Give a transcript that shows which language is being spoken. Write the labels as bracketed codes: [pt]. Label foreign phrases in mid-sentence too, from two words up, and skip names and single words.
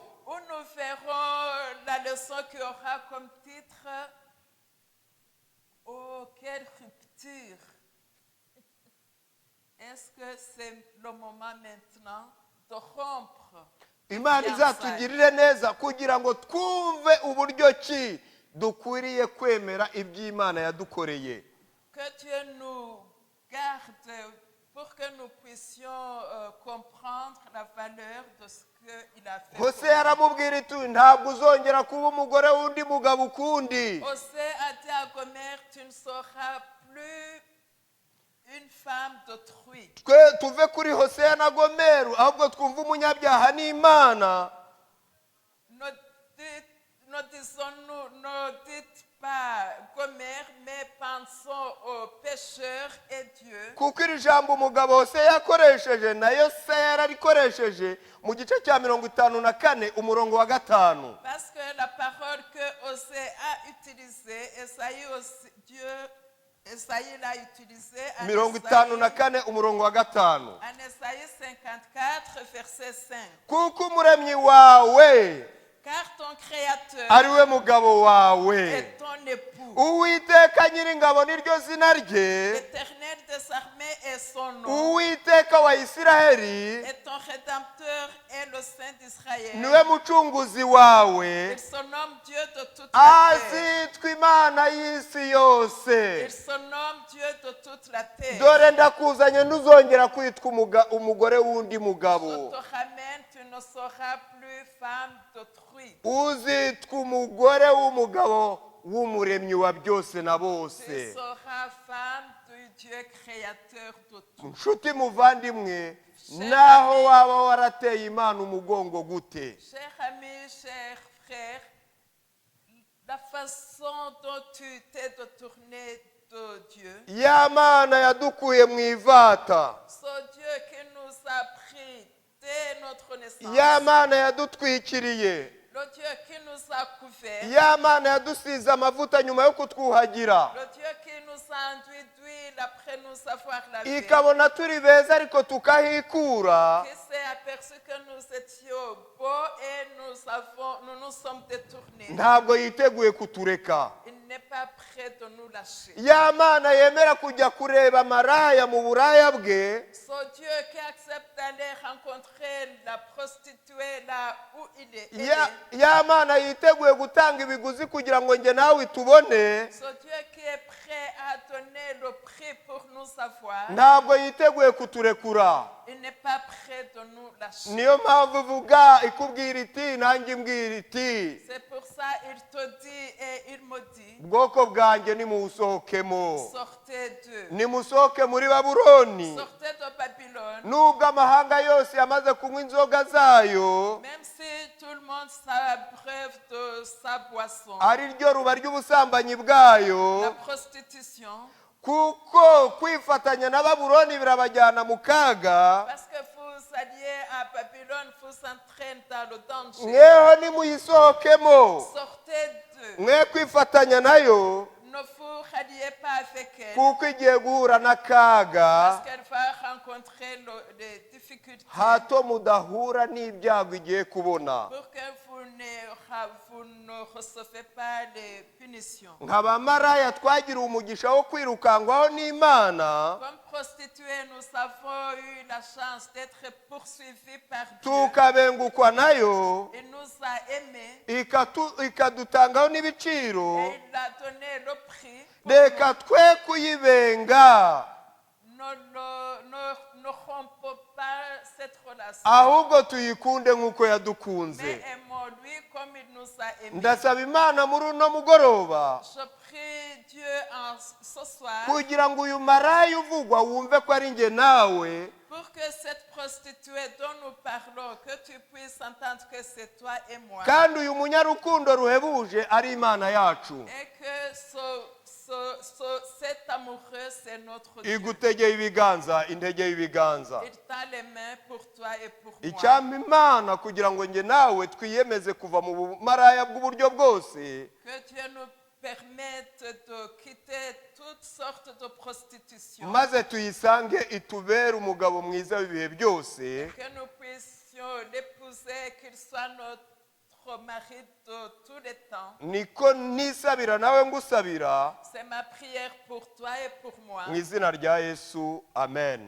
[fr] Où nous verrons la leçon qui aura comme titre Oh, quelle rupture! Est-ce que c'est le moment maintenant de rompre? [rw] Imana izatugirire neza kugira ngo twumve uburyo ki dukwiriye kwemera iby'Imana yadukoreye. [fr] Que Dieu nous garde pour que nous puissions comprendre la valeur de ce qu'il a fait. [rw] Hose aramubwira iti ntabwo uzongera kuba umugore w'undi mugabo ukundi. [fr] Hosée a dit à Gomer, tu ne seras plus une femme d'autrui. [rw] Twe tuve kuri Hosea na Gomeru ahubwo twumva umunyabyaha n'Imana. [fr] Ne dites pas Gomer, mais pensons aux pécheurs et Dieu. [rw] Kuko iri jambo umugabo Hosea yakoresheje nayo se yararikoresheje mu gice cya 54 umurongo wa 5. [fr] Parce que la parole que Hosée a utilisée, Esaïe l'a utilisée en [rw] 54 umurongo wa 5. [fr] en Esaïe 54, verset 5. [rw] Kuko umuremyi wawe [fr] Car ton Créateur [rw] ari we mugabo wawe. [fr] est ton époux. [rw] Uwiteka nyiringabo niryo zina rye. [fr] L'Éternel des armées est son nom. [rw] Uwiteka wa Isiraheli [fr] Et ton Rédempteur est le Saint d'Israël. [rw] niwe mucunguzi wawe. [fr] Il se nomme Dieu de toute la terre. [rw] Azitwa Imana y'isi yose. [fr] Il se nomme Dieu de toute la terre. [rw] Dore ndakuzanye ntuzongera kwitwa umugore w'undi mugabo. [fr] Je te ramène, tu ne seras plus femme d'autrui. [rw] Uzitwa umugore w'umugabo w'umuremyi wa byose na [fr] Tu [rw] bose. [fr] seras femme du Dieu créateur de tout. [rw] Nshuti muvandimwe, naho waba warateye Imana umugongo gute. [fr] Cher ami, cher frère, la façon dont tu t'es détourné de Dieu, [rw] Ya Mana yadukuye mu ivata. [fr] ce Dieu qui nous a pris dès notre naissance, [rw] Ya Mana yadutwikiriye. [fr] le Dieu qui nous a couverts, [rw] Ya Mana yadusize amavuta nyuma yo kutwuhagira. [fr] le Dieu qui nous a enduit d'huile après nous avoir lavé, [rw] Ikabona turi beza ariko tukahikura. [fr] qui s'est aperçu que nous étions beaux et nous nous sommes détournés. [rw] Ntabwo yiteguye kutureka. [fr] Il n'est pas prêt de nous lâcher. [rw] Ya Mana yemera kujya kureba maraya mu buraya bwe. [fr] Ce Dieu qui accepte d'aller rencontrer la prostituée là où il est. [rw] Ya Mana yiteguye gutanga ibiguzi kugira ngo nge nawe tubone. [fr] Ce Dieu qui est prêt à donner le prix pour nous avoir. [rw] Ntabwo yiteguye kuturekura. [fr] Il n'est pas prêt de nous lâcher. [rw] Niyo mpamvu ivuga ikubwira iti nanjye mbwira iti. [fr] C'est pour ça il te dit et il me dit, [rw] Bwoko bwanjye nimusohokemo. [fr] sortez d'eux. [rw] Nimusohoke muri Babuloni. [fr] Sortez de Babylone. [rw] Nubwo amahanga yose yamaze kunywa inzoga zayo, [fr] Même si tout le monde s'abreuve de sa boisson. [rw] ari ryo ruba ry'ubusambanyi bwayo, [fr] La prostitution. [rw] kuko kwifatanya na Babuloni birabajyana mu kaga. [fr] Parce que vous alliez à Babylone, vous entraînez dans le danger. [rw] Mweho nimuyisohokemo. [fr] Sortez d'eux. [rw] Mwe kwifatanya nayo, [fr] Ne vous ralliez pas avec elle. [rw] kuko igiye guhura n'akaga. [fr] Parce qu'elle va rencontrer les difficultés. [rw] Hato mudahura n'ibyago igiye kubona. [fr] Pour que vous ne recevez pas les punitions. [rw] Nk'abamaraya twagiriwe umugisha wo kwirukangwaho n'Imana. [fr] Comme prostituées, nous avons eu la chance d'être poursuivis par Dieu. [rw] Tukabengukwa nayo. [fr] Il nous a aimés [rw] Ikadutangaho n'ibiciro. [fr] et il a donné le prix [rw] reka twe kuyibenga [fr] ne rompons pas cette relation. [rw] ahubwo tuyikunde nk'uko [fr] Mais [rw] yadukunze. [fr] aimons-lui comme il nous a aimés. [rw] Ndasaba Imana muri uno mugoroba [fr] Je prie Dieu ce soir [rw] kugira ngo uyu maraya uvugwa wumve ko ari njye nawe, [fr] pour que cette prostituée dont nous parlons, que tu puisses entendre que c'est toi et moi. [rw] kandi uyu munyarukundo ruhebuje ari Imana yacu. [fr] Et que cet amoureux, c'est notre Dieu. [rw] Igutegeye ibiganza, integeye ibiganza. [fr] Il tend les mains pour toi et pour moi. [rw] Icyampa Imana kugira ngo njye nawe twiyemeze kuva mu bumaraya bw'uburyo bwose, [fr] Que Dieu nous permette de quitter toutes sortes de prostitution. [rw] maze tuyisange itubere umugabo mwiza w'ibihe byose. [fr] Que nous puissions l'épouser, qu'il soit notre mari de tous les temps. [rw] Niko nisabira nawe ngusabira [fr] C'est ma prière pour toi et pour moi. [rw] mu izina rya Yesu, amen.